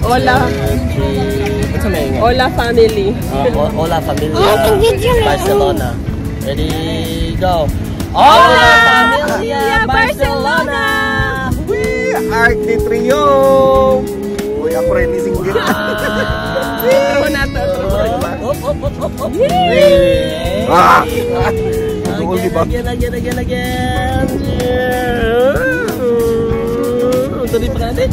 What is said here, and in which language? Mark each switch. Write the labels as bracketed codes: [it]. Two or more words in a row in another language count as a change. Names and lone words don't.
[es] Hola. [en] 3. What's your name? Hola family. [es] Hola familia. Barcelona. [en] Ready, go. [es] Hola familia Barcelona. Arc de Triomphe. [tl] Uy, ako rin ni singgit. Ako na to. Again. Tuloy pa natin.